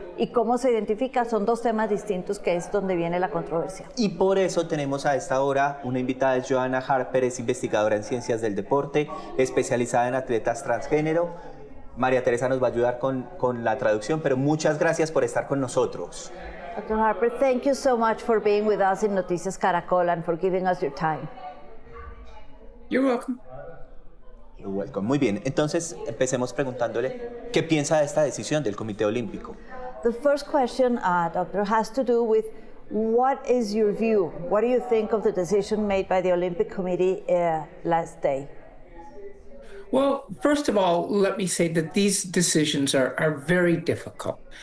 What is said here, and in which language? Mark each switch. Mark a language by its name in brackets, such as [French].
[Spanish] Y cómo se identifica, son dos temas distintos, que es donde viene la controversia. Y por eso tenemos a esta hora una invitada, es Johanna Harper, es investigadora en ciencias del deporte, especializada en atletas transgénero. María Teresa nos va a ayudar con la traducción, pero muchas gracias por estar con nosotros. [English] Dr. Harper, thank you so much for being with us in Noticias Caracol and for giving us your time. You're welcome. You're welcome. [Spanish] Muy bien, entonces empecemos preguntándole qué piensa de esta decisión del Comité Olímpico. [English] The first question, Doctor, has to do with what is your view? What do you think of the decision made by the Olympic Committee last day? Well, first of all, let me say that these decisions are very difficult.